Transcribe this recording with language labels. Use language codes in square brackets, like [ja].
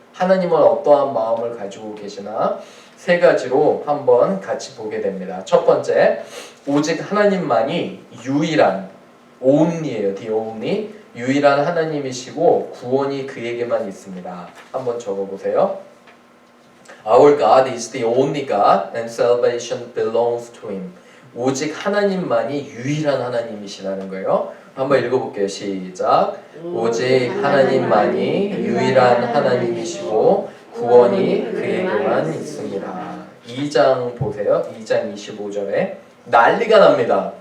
[ko] 하나님은 어떠한 마음을 가지고 계시나 세 가지로 한번 같이 보게 됩니다. 첫 번째, 오직 하나님만이 유일한 only예요. [en] the only [ko] 유일한 하나님이시고 구원이 그에게만 있습니다. 한번 적어보세요. [en] Our God is the only God and salvation belongs to Him. [ko] 오직 하나님만이 유일한 하나님이시라는 거예요. 한번 읽어볼게요. 시작. 오직 하나님만이 유일한 하나님이시고 구원이 그에게만 있습니다. 2장 보세요. 2장 25절에 난리가 납니다.